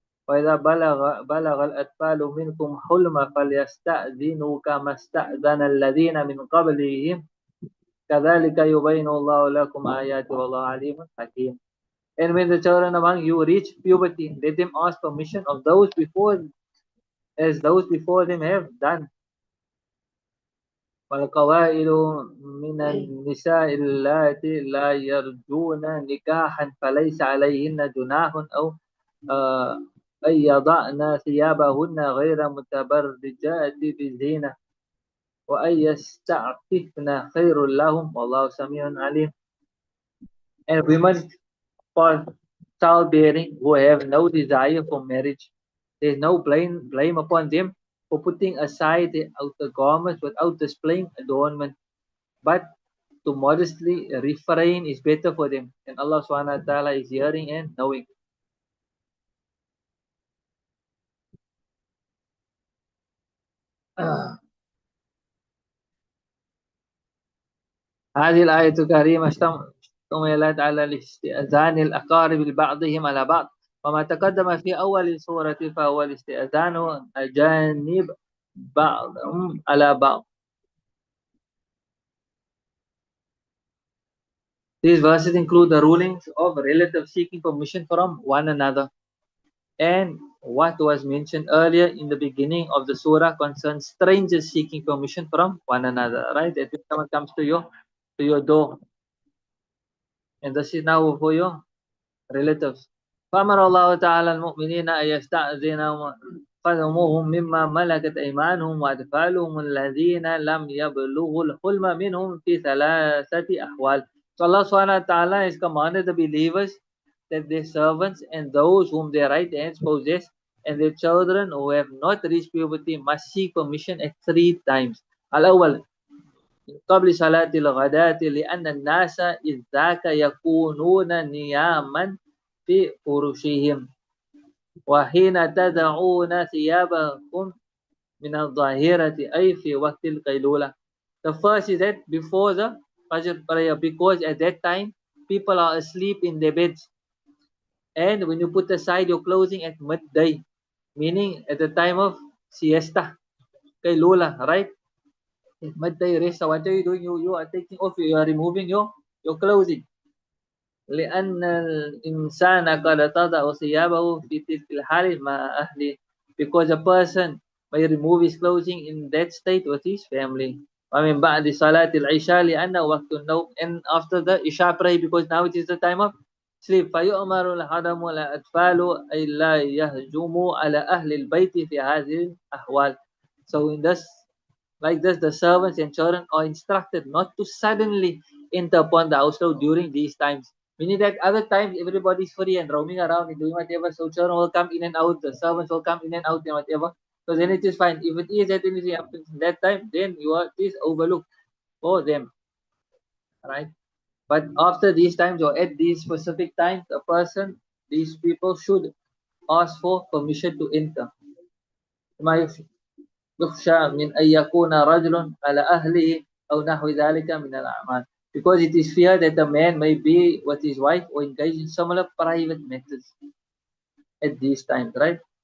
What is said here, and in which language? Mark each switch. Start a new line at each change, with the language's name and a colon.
Arabic: وَإِذَا بَلَغَ الْأَطْفَالُ مِنْكُمْ حُلْمَ فَلْيَسْتَأْذِنُوا كَمَا اسْتَأْذَنَ الَّذِينَ مِنْ قَبْلِهِمْ كَذَلِكَ يُبَيِّنُ اللَّهُ لَكُمْ آيَاتِهِ وَاللَّهُ عَلِيمٌ حَكِيمٌ.
English: And when the children among you reach puberty, let them ask permission of those before, as those before them have done.
Arabic: والقواعد من النساء اللاتي لا يرجون نكاحا فليس عليهن جناح أو أن يضعن ثيابهن غير متبرجات بزينة وأن يستعففن خير لهم والله سميع عليم.
English: And women for childbearing who have no desire for marriage, there is no blame upon them for putting aside the outer garments without displaying adornment, but to modestly refrain is better for them, and Allah subhanahu wa ta'ala is hearing and knowing.
Arabic: هذه الآية الكريمة اشتملت على الاستئذان الأقارب لبعضهم على بعض، وما تقدم في أول السورة فهو الاستئذان أجانب بعضهم على بعض.
English: These verses include the rulings of relatives seeking permission from one another, and what was mentioned earlier in the beginning of the surah concerns strangers seeking permission from one another, right? That if someone comes to your door, and this is now for your relatives.
Arabic: فأمر الله تعالى المؤمنين أن يستأذنوا قدمهم مما ملكت أيمانهم وأطفالهم الذين لم يبلغوا الحلم منهم في 3 أحوال.
English: So Allah subhanahu wa ta'ala has commanded the believers that their servants and those whom their right hands possess and their children who have not reached puberty must seek permission at 3 times.
Arabic: الأول قبل صلاة الغداة لأن الناس إذ ذاك يكونون نياما في فرشهم وحين تدعون ثيابكم من الظاهرة أي في وقت القيلولة.
English: The first is that before the Fajr prayer, because at that time people are asleep in their beds, and when you put aside your clothing at midday, meaning at the time of siesta, Qailula, right? At midday rest. So what are you doing? You are taking off, you are removing your clothing.
Arabic: لأن الإنسان قد تضع ثيابه في تلك الحال مع أهله,
English: because a person may remove his clothing in that state with his family.
Arabic: ومن بعد صلاة العشاء لأنه وقت النوم,
English: and after the Isha prayer, because now it is the time of sleep.
Arabic: فيؤمر الحرم والأطفال أي لا يهجموا على أهل البيت في هذه الأحوال.
English: So in this, like this, the servants and children are instructed not to suddenly enter upon the household during these times. Meaning that other times everybody is free and roaming around and doing whatever, so children will come in and out, the servants will come in and out and whatever. So then it is fine. If it is that anything happens in that time, then you are this overlooked for them, right? But after these times or at these specific times, a person these people should ask for permission to enter.
Arabic: ما يخشى من أن يكون رجل على أهله أو نحو ذلك من الأعمال.
English: Because it is feared that a man may be with his wife or engage in similar private matters at these times, right?